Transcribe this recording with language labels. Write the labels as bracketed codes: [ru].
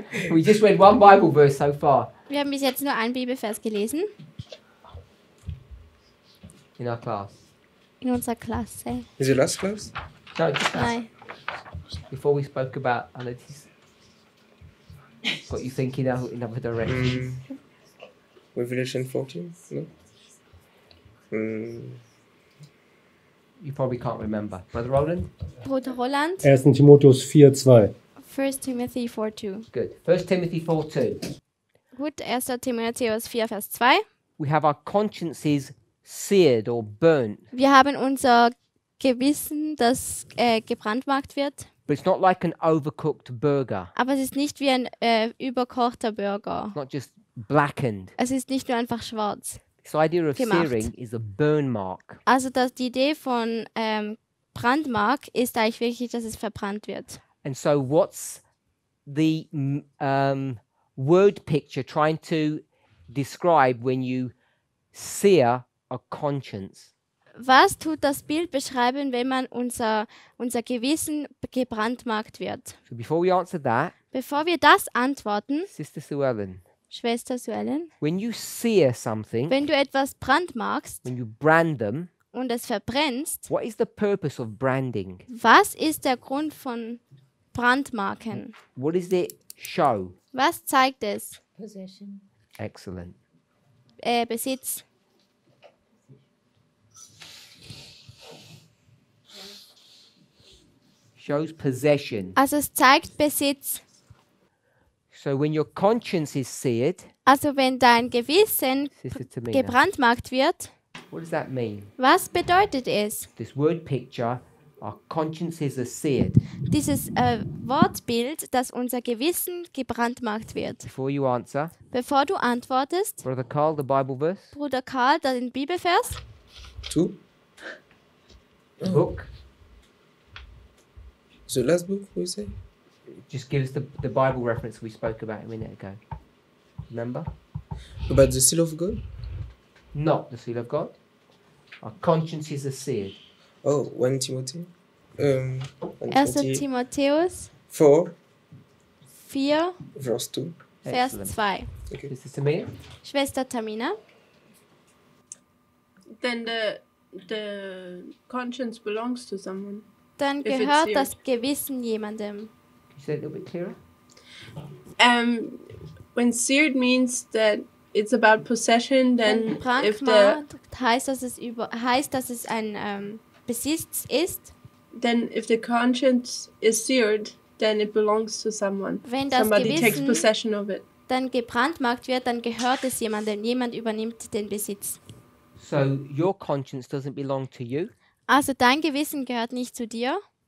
[en] We just read one Bible verse so far [de] Wir haben bis jetzt nur einen Bibelvers gelesen [en] in our class. [de] in unserer Klasse. [en] is the last class? No, just that. [de] Nein. [en] Before we spoke about, I know this got you thinking in other directions. Revelation 14? No? You probably can't remember. Brother Roland? [de] Bruder Roland, 1. Timotheus 4,2. [en] 1. Timothy 4,2. Good. 1 Timothy 4:2. [de] Gut, 1. Timotheus 4, Vers 2. [en] We have our consciences seared or burnt. [de] Wir haben unser Gewissen, das gebrandmarkt wird. [en] But it's not like an overcooked burger. [de] Aber es ist nicht wie ein überkochter Burger. [en] It's not just blackened. [de] Es ist nicht nur einfach schwarz. [en] This idea of [de] Gemacht. [en] searing is a burn mark. [de] Also die Idee von Brandmark ist eigentlich wirklich, dass es verbrannt wird. [en] And so what's the word picture trying to describe when you sear a conscience? [de] Was tut das Bild beschreiben, wenn man unser Gewissen gebrandmarkt wird? [en] So before we answer that, [de] Bevor wir das antworten, [en] Sister Sue Ellen, [de] Schwester Suellen, [en] when you sear something, [de] wenn du etwas brandmarkst [en] when you brand them, [de] und es verbrennst, [en] what is the purpose of branding? [de] was ist der Grund von Brandmarken? [en] What does it show? [de] Was zeigt es? [en] Possession. Excellent. [de] Besitz. [en] Shows possession. [de] Also es zeigt Besitz. [en] So when your conscience is seared, [de] Also wenn dein Gewissen [en] Sister Tamina, [de] gebrandmarkt wird, [en] what does that mean? [de] was bedeutet es? [en] This word picture, our consciences are seared. [de] Dieses Wortbild, dass unser Gewissen gebrandmarkt wird. [en] Before you answer, [de] Bevor du antwortest, [en] Brother Carl, the Bible verse, [de] Bruder Karl, den Bibelvers, [en] 2? book. The last book, we say? Just give us the Bible reference we spoke about a minute ago. Remember? About the seal of God? Not the seal of God. Our consciences are seared. Oh, 1 Timothy? 1 [de] 1. Timotheus 4, 4, [en] verse 2. [de] Vers [en] Excellent. [de] 2. [en] Okay. Sister Tamina? [de] Schwester Tamina, [en] Then the conscience belongs to someone. [de] dann [en] If it's [de] gehört [en] seared. [de] das Gewissen jemandem. [en] Can you say it a little bit clearer? When seared means that it's about possession, then [de] Wenn [en] if the [de] brandmarkt heißt, dass es ein Besitz ist. [en] then if the conscience is seared, then it belongs to someone. [de] Wenn das [en] Somebody takes [de] Gewissen [en] possession of it. [de] dann gebrandmarkt wird, dann gehört es jemandem. Jemand übernimmt den Besitz. [en] So your conscience doesn't belong to you. [de] Also dein Gewissen gehört nicht zu dir.